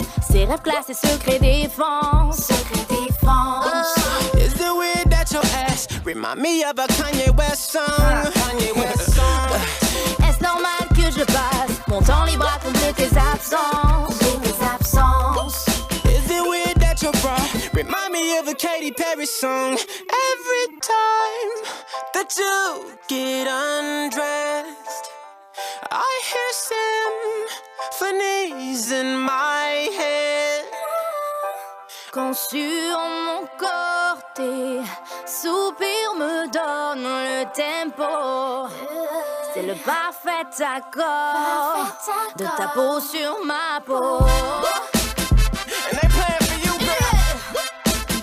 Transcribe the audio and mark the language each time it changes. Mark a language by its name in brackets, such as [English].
[French] Ces rêves classés, secret défense. Secret défense. [English] Is it weird that your ass remind me of a Kanye West song? Kanye West song. [French] Est-ce normal que je passe mon temps libre à combler tes absences? Combler tes absences. [English] Is it weird that your bra remind me of a Katy Perry song? Every time that you get undressed, I hear symphonies in my head. [French] Quand sur mon corps tes soupirs me donnent le tempo, c'est le parfait accord de ta peau sur ma peau. [English] And they playing for you, girl.